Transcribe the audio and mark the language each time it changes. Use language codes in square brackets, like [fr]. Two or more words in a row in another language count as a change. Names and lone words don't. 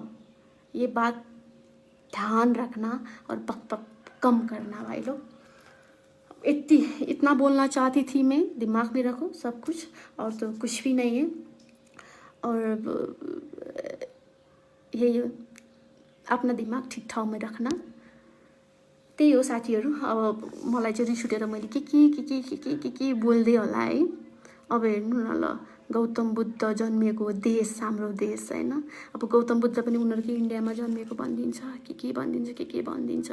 [hi] ये बात ध्यान रखना और बक कम करना भाई लोग। इतना बोलना चाहती थी मैं, दिमाग में रखो सब कुछ, और तो कुछ भी नहीं है। और यही अपना दिमाग [ne] ठिक ठाउँमा राख्न, त्यही हो साथीहरू। अब मलाई चाहिँ रिस उठेर मैले के बोल्दै होला है। अब हेर्नु न ल, गौतम बुद्ध जन्मिएको देश हाम्रो देश हैन। अब गौतम बुद्ध पनि उनीहरुकै इन्डियामा जन्मिएको भनिदिन्छ, के भनिदिन्छ।